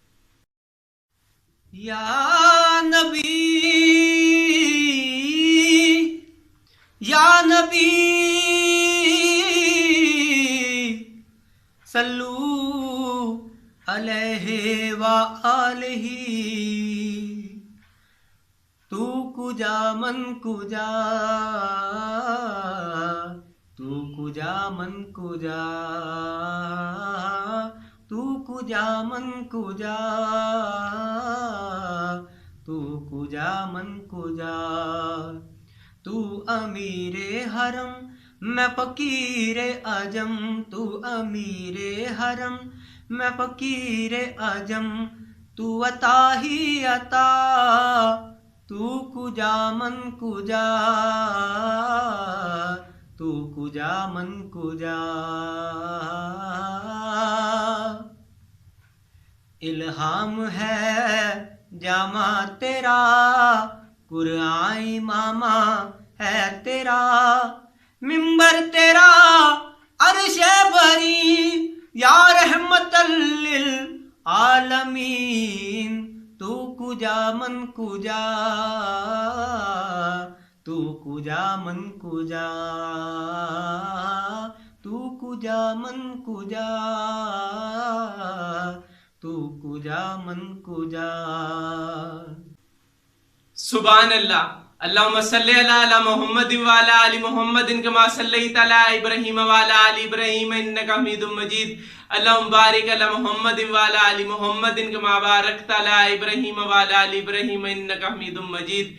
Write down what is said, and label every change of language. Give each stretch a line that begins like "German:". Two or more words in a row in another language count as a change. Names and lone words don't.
Arabic: یا نبی صلو علیہ وآلہ،
Persian: تو کجا من کجا، تو کجا من کجا، تو کجا من کجا، تو کجا من کجا،
Urdu: تو امیر حرم میں فقیر عجم، تو امیر حرم میں فقیر عجم، تو عطا ہی عطا،
Persian: تو کجا من کجا، تو کجا من کجا۔
Urdu: الہام ہے جامع تیرا، قرآن امامہ ہے تیرا، منبر تیرا عرش بری،
Arabic: یا رحمت للعالمین،
Persian: تو کجا من کجا، تو کجا من کجا، تو کجا من کجا، تو کجا من کجا۔
Urdu: سبحان اللہ،
Arabic: اللہم صلی علی محمد وعلی آل محمد کما صلیت علی ابراہیم وعلی آل ابراہیم انک حمید مجید، اللہم بارک علی محمد وعلی آل محمد کما بارکت علی ابراہیم وعلی آل ابراہیم انک حمید مجید۔